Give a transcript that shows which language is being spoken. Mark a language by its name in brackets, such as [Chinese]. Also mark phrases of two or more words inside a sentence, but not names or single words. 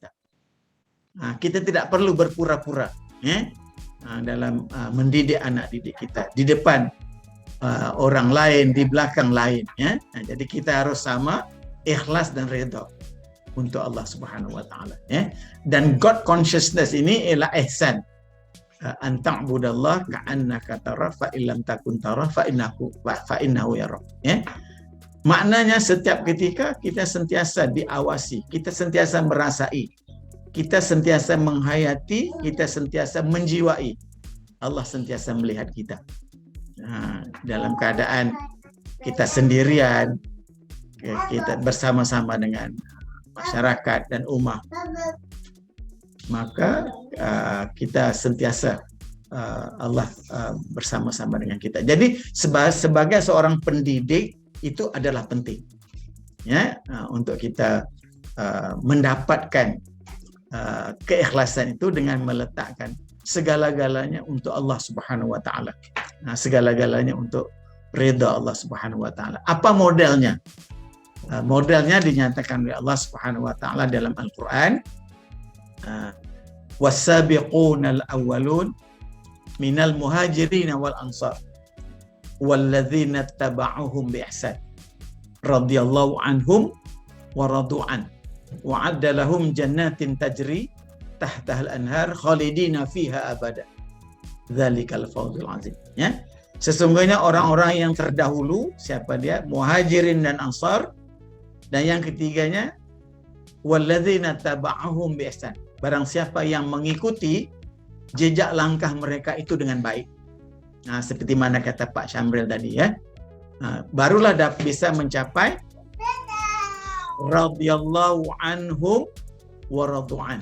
[Malay] Kita tidak perlu berpura-pura dalam mendidik anak didik kita di depan orang lain, di belakang lain. Jadi kita harus sama ikhlas dan ridha untuk Allah [Arabic] سبحانه وتعالى. [Malay] Dan [English] God consciousness [Malay] ini ialah ihsan. [Arabic] أن تعبد الله كأنك تراه فإن لم تكن تراه فإنه يراك. [Malay] Maknanya setiap ketika kita sentiasa diawasi, kita sentiasa merasai, kita sentiasa menghayati, kita sentiasa menjiwai. Allah sentiasa melihat kita. Dalam keadaan kita sendirian, kita bersama-sama dengan masyarakat dan ummah, maka kita sentiasa Allah bersama-sama dengan kita. Jadi sebagai seorang pendidik itu adalah penting, untuk kita mendapatkan keikhlasan itu dengan meletakkan segala-galanya untuk Allah [Arabic] سبحانه وتعالى. [Malay] Segala-galanya untuk ridha Allah [Arabic] سبحانه وتعالى. [Malay] Apa modelnya? Modelnya dinyatakan oleh Allah [Arabic] سبحانه وتعالى [Malay] dalam Al-Qur'an. [Arabic] والسابقون الأولون من المهاجرين والأنصار والذين اتبعوهم بإحسان رضي الله عنهم ورضوا عنه وأعد لهم جنات تجري تحتها الأنهار خالدين فيها أبدا ذلك الفوز العظيم. [Malay] Sesungguhnya orang-orang yang terdahulu, siapa dia? Muhajirin dan Ansar. Dan yang ketiganya [Arabic] والذين تبعهم بإحسان. [Malay] Barang siapa yang mengikuti jejak langkah mereka itu dengan baik. Seperti mana kata Pak Syamril tadi, barulah bisa mencapai [Arabic] رضي الله عنهم ورضوا عنه.